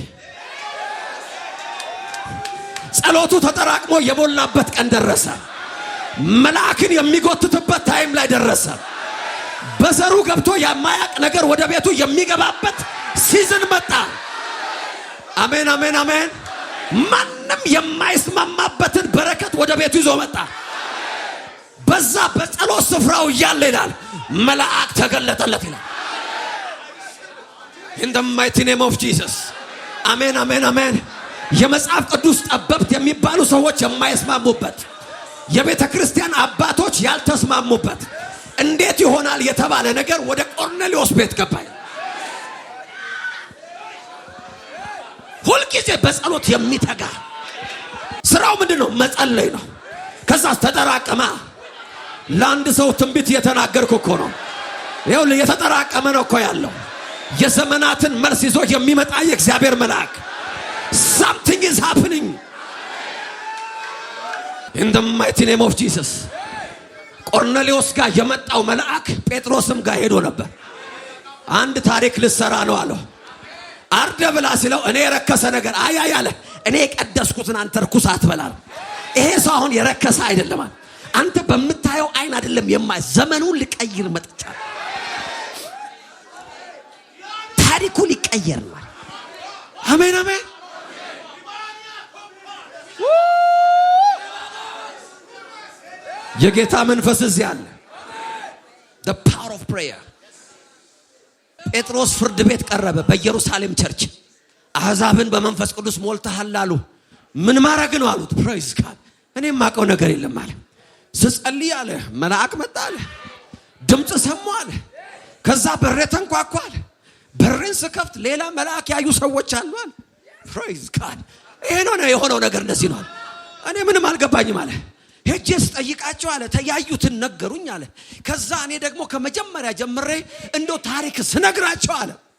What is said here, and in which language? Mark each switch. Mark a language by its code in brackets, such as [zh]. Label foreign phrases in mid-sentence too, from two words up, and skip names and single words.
[am] ጸሎቱ ተጠራቅሞ የሞላበት ቀን ደረሰ። መልአክን የሚጎትትበት ታይም ላይ ደረሰ። በዘሩ ገብቶ የማያቅ ነገር ወደ ቤቱ የሚገባበት ሲዝን መጣ። አሜን አሜን አሜን። ማንም የማይስማማበትን በረከት ወደ ቤቱ ይዞ መጣ። በዛ በጸሎት ስፍራው እያለ ይላል መልአክ ተገለጠለት ይላል። [en] in the mighty name of Jesus [am] አሜን አሜን አሜን። የመጽሐፍ ቅዱስ ጠበብት የሚባሉ ሰዎች የማይስማሙበት፣ የቤተ ክርስቲያን አባቶች ያልተስማሙበት እንዴት ይሆናል የተባለ ነገር ወደ ቆርኔሌዎስ ቤት ገባ። ሁልጊዜ በጸሎት የሚተጋ ስራው ምንድነው? መጸለይ ነው። ከዛስ ተጠራቀመ። ለአንድ ሰው ትንቢት እየተናገርኩ እኮ ነው። ይኸውልህ የተጠራቀመ ነው እኮ ያለው። የዘመናትን መልስ ይዞ የሚመጣ የእግዚአብሔር መልአክ [en] something is happening in the mighty name of Jesus። [am] ቆርኔሌዎስ ጋር የመጣው መልአክ ጴጥሮስም ጋር ሄዶ ነበር። አንድ ታሪክ ልሰራ ነው አለው። አርደ ብላ ሲለው እኔ የረከሰ ነገር አይ አለ። እኔ የቀደስኩትን አንተ ርኩስ አትበላል። ይሄ ሰው አሁን የረከሰ አይደለም። አንተ በምታየው አይን አይደለም የማይ ዘመኑን ሊቀይር መጥቻለሁ። ታሪኩ ሊቀየር ነው። አሜን አሜን። የጌታ መንፈስ እዚህ አለ። [en] the power of prayer። [am] ጴጥሮስ ፍርድ ቤት ቀረበ በኢየሩሳሌም ቸርች። አሕዛብን በመንፈስ ቅዱስ ሞልተሃል አሉ። ምን ማድረግ ነው አሉት። [en] Praise God። [am] እኔ የማውቀው ነገር የለም አለ። ስጸልይ አለ መልአክ መጣ አለ። ድምጽ ሰማሁ አለ። ከዛ በሬ ተንኳኳ አለ። በሬን ስከፍት ሌላ መልአክ ያዩ ሰዎች አሉ አለ። [en] Praise God። [am] ይሄ ነው የሆነው ነገር እንደዚህ ነው። እኔ ምንም አልገባኝም አለ። ሄጄ ስጠይቃቸው አለ ተያዩትን ነገሩኝ አለ። ከዛ እኔ ደግሞ ከመጀመሪያ ጀምሬ እንደው ታሪክ ስነግራቸው አለ